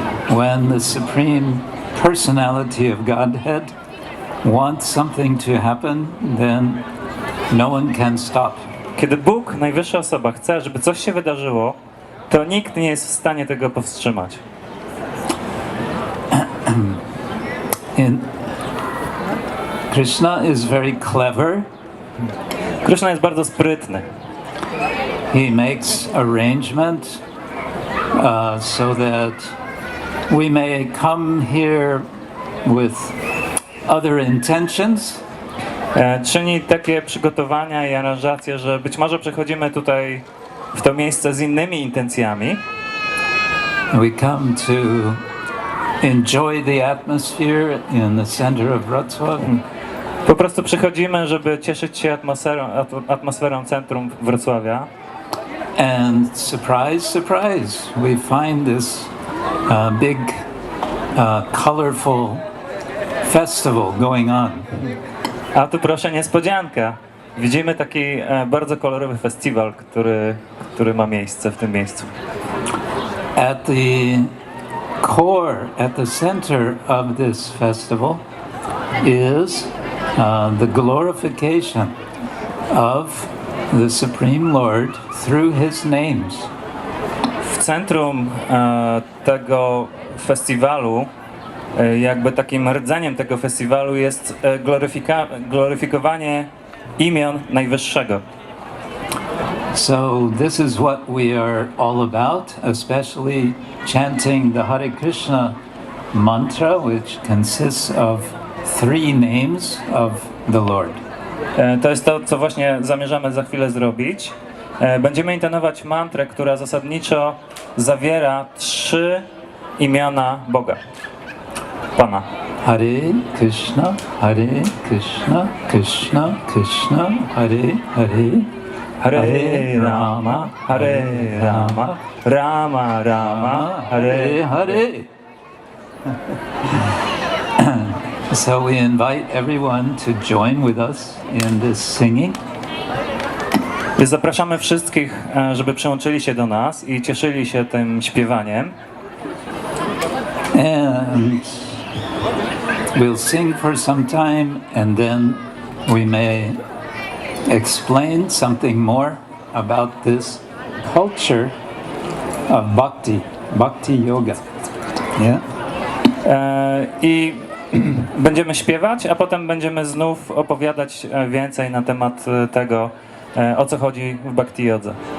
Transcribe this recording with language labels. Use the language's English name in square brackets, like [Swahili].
[English] When the Supreme Personality of Godhead wants something to happen, then no one can stop. [Polish] Kiedy Bóg, najwyższa osoba, chce, żeby coś się wydarzyło, to nikt nie jest w stanie tego powstrzymać. [English] Krishna is very clever. [Polish] Krishna jest bardzo sprytny. [English] He makes arrangement so that we may come here with other intentions. [Polish] Czyni takie przygotowania i aranżacje, że być może przychodzimy tutaj w to miejsce z innymi intencjami. [English] We come to enjoy the atmosphere in the center of Wrocław. [Polish] Po prostu przychodzimy, żeby cieszyć się atmosferą centrum Wrocławia. [English] And surprise, surprise, we find this big, colorful festival going on. [Polish] A tu proszę niespodzianka. Widzimy taki bardzo kolorowy festiwal, który ma miejsce w tym miejscu. [English] At the core, at the center of this festival is the glorification of the Supreme Lord through His names. [Polish] W centrum tego festiwalu, jakby takim rdzeniem tego festiwalu jest gloryfikowanie imion Najwyższego. [English] So this is what we are all about, especially chanting the Hare Krishna mantra, which consists of 3 names of the Lord. [Polish] To jest to, co właśnie zamierzamy za chwilę zrobić. Będziemy intonować mantrę, która zasadniczo zawiera 3 imiona Boga, Pana. [Sanskrit] Hare Krishna, Hare Krishna, Krishna Krishna, Hare Hare, Hare Rama, Hare Rama, Rama Rama, Hare Hare. [English] So we invite everyone to join with us in this singing. [Polish] Zapraszamy wszystkich, żeby przyłączyli się do nas i cieszyli się tym śpiewaniem. [English] And we'll sing for some time and then we may explain something more about this culture of bhakti yoga. Yeah? [Polish] I będziemy śpiewać, a potem będziemy znów opowiadać więcej na temat tego, o co chodzi w bhakti jodze.